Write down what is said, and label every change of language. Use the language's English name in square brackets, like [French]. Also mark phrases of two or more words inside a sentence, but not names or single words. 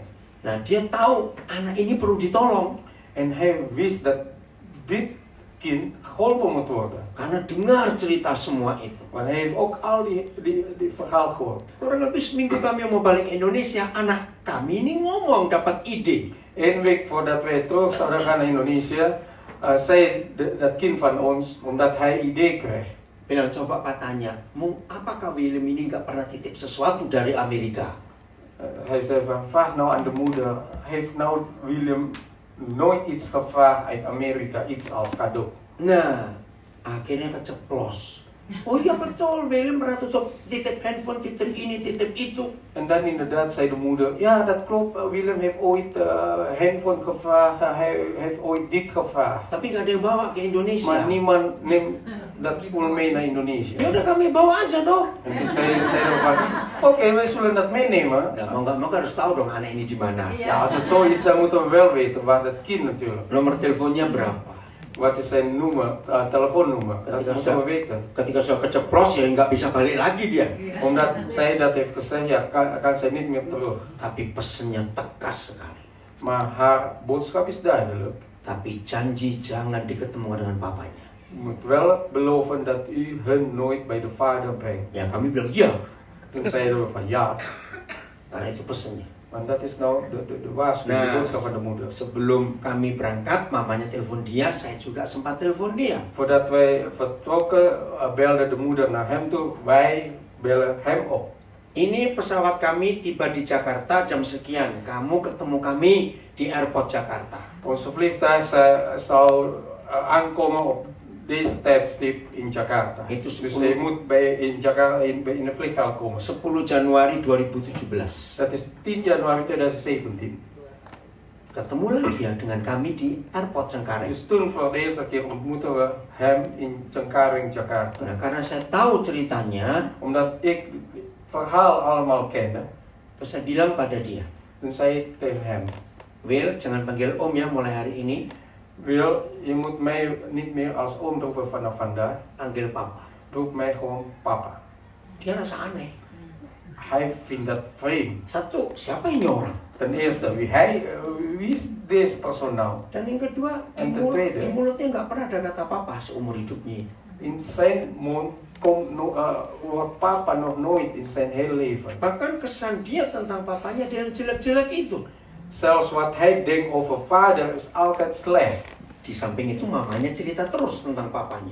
[Indonesian] Nah, dia tahu anak ini perlu ditolong. [Dutch] En hij wist dat dit kind geholpen moet worden. [Indonesian] Karena dengar cerita semua itu. [Dutch] Want hij heeft ook al die verhaal gehoord. [Indonesian] Kurang lebih seminggu kami mau balik Indonesia, anak kami ini ngomong dapat ide. [Dutch] 1 week voordat wij terug zouden gaan naar Indonesië, zei dat kind van ons, omdat hij idee kreeg. [Indonesian] Bilang, coba Pak tanya, apakah Willem ini nggak pernah titip sesuatu dari Amerika? [Dutch] Hij zei van, vraag nou aan de moeder, heeft nou Willem nooit iets gevraagd uit Amerika, iets als cadeau? [Indonesian] Nah, akhirnya keceplos. Oh iya betul, Willem pernah titip handphone, titip ini, titip itu. [Dutch] En dan inderdaad zei de moeder, ja dat klopt, Willem heeft ooit handphone gevraagd, hij heeft ooit dit gevraagd. [Indonesian] Tapi nggak ada yang bawa ke Indonesia. [Dutch] Maar niemand neemt dat spul mee naar Indonesië. [Indonesian] Ya udah kami bawa aja toh. [Dutch] En toen zei van, oké, wij zullen dat meenemen. [Indonesian] Nah, mau nggak mau harus tahu dong anak ini di mana. [Dutch] Ja, als het zo is, dan moeten we wel weten waar dat kind natuurlijk. [Indonesian] Nomor teleponnya berapa? [Dutch] Wat is zijn telefoonnummer? Dat zullen we weten. [Indonesian] Ketika saya keceplos ya nggak bisa balik lagi dia. [Dutch] Omdat zij dat heeft gezegd, ja, kan zij niet meer terug. [Indonesian] Tapi pesennya tegas sekali. [Dutch] Maar haar boodschap is duidelijk. [Indonesian] Tapi janji jangan diketemukan dengan papanya. [Dutch] U moet wel beloven dat u hun nooit bij de vader brengt. [Indonesian] Ya kami bilang iya. [Dutch] Toen zeiden we van ja. [Indonesian] Karena itu pesennya. [Dutch] Want dat is nou de waarschuwing, de boodschap van de moeder. [Indonesian] Sebelum kami berangkat, mamanya telepon dia, saya juga sempat telepon dia. [Dutch] Voordat wij vertrokken, belde de moeder naar hem toe. Wij bellen hem op. [Indonesian] Ini pesawat kami tiba di Jakarta jam sekian. Kamu ketemu kami di airport Jakarta. [Dutch] Onze vliegtuig zou aankomen op deze tijdstip in Jakarta. [Indonesian] Itu [Dutch] Dus 10 hij moet in Jakarta in de vliegveld komen. [Indonesian] 10 Januari 2017. [Dutch] Dat is 10 januari 2017. [Indonesian] Ketemulah dia dengan kami di airport Cengkareng. [Dutch] Dus toen voor de eerste keer ontmoeten we hem in Cengkareng, Jakarta. [Indonesian] Nah, karena saya tahu ceritanya, [Dutch] Omdat ik het verhaal allemaal kende, [Indonesian] terus saya bilang pada dia, [Dutch] toen zei ik tegen hem, [Indonesian] Will, jangan panggil om ya mulai hari ini, [Dutch] Wil, je moet mij niet meer als oom roepen vanaf vandaag. [Indonesian] panggil papa. [Dutch] Roep mij gewoon papa. [Indonesian] Dia rasa aneh. [Dutch] Hij vindt dat vreemd. [Indonesian] Satu, siapa ini orang? [Dutch] Ten eerste, wie is deze persoon nou? [Indonesian] Dan yang kedua, [Dutch] En ten tweede, [Indonesian] di mulutnya nggak pernah ada kata papa seumur hidupnya itu. [Dutch] in zijn mond komt woord papa nog nooit in zijn hele leven. [Indonesian] Bahkan kesan dia tentang papanya dia yang jelek-jelek itu. [Dutch] Zelfs wat hij denkt over vader is altijd slecht. [Indonesian] Di samping itu mamanya cerita terus tentang papanya.